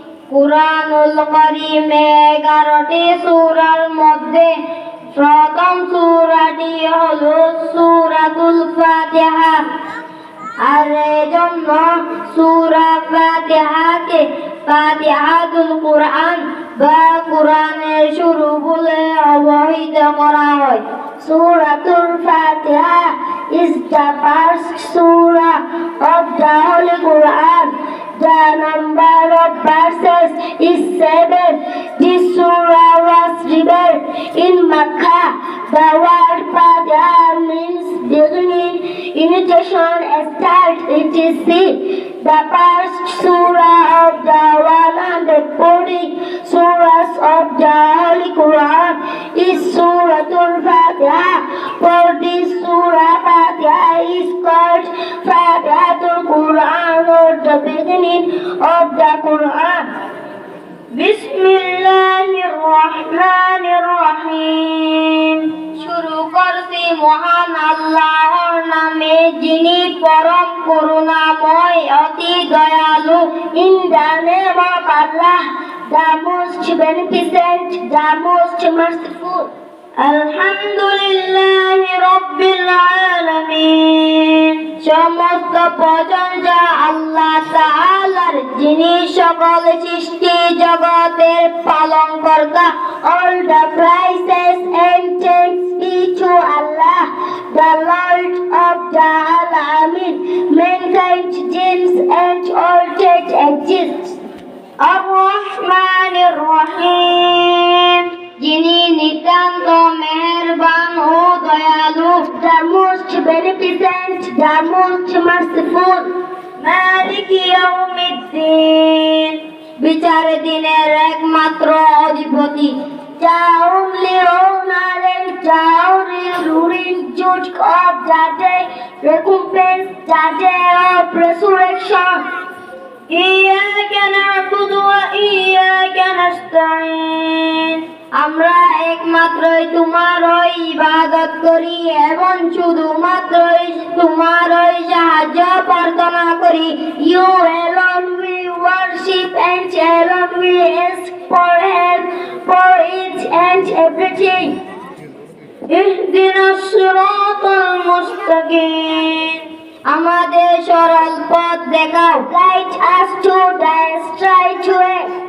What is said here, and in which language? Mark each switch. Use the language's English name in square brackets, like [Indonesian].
[Bangla] কুরআনুল কারীমে 11টি সূরার মধ্যে প্রথম সূরাটি হলো সূরাতুল ফাতিহা। আর এজন্য সূরা ফাতিহাকে ফাতিহাতুল কুরআন বা কুরআনের শুরু বলে অভিহিত করা হয়। [English] Suratul Fatiha is the first surah of the Holy Quran. The number of verses is 7. This surah was revealed in Makkah. The word Fatiha means beginning, initiation, start, etc. The first surah of the 140 surahs of the Holy Quran is Suratul Fatiha. For this surah, Fatiha is called Fatihatul Quran, or the beginning of the Quran. [Arabic] বিসমিল্লাহির রহমানির রহিম। [Bangla] শুরু করছি মহান আল্লাহর নামে, যিনি পরম করুণাময়, অতি দয়ালু। [English] In the name of Allah, the most beneficent, the most merciful. [Arabic] আলহামদুলিল্লাহি রাব্বিল আলামিন। [Bangla] সমস্ত প্রশংসা আল্লাহ তাআলার, যিনি সকল সৃষ্টি জগতের পালনকর্তা। [English] All the praises and thanks be to Allah, the Lord of the Alamin. Mankind, jinns and all that exists. [Arabic] আর-রহমানির রহিম, [Bangla] যিনি নিতান্ত মেহেরবান ও দয়ালু। [English] The most beneficent, the most merciful. [Arabic] মালিকি ইয়াউমিদ্দিন, [Bangla] বিচারের দিনের একমাত্র অধিপতি। [English] The only owner and the only ruling judge of the day, recompense, the day of resurrection. [Arabic] ইয়্যাকা না'বুদু ওয়া ইয়্যাকা নাস্তাঈন। [Bangla] আমরা একমাত্রই তোমারই ইবাদত করি এবং শুধুমাত্রই তোমারই সাহায্য প্রার্থনা করি। [English] You alone we worship and alone we ask for help for each and everything. [Arabic] ইহদিনাস সিরাতাল মুস্তাকিম, [Bangla] আমাদের সরল পথ দেখাও। [English] Guide us to the straight way.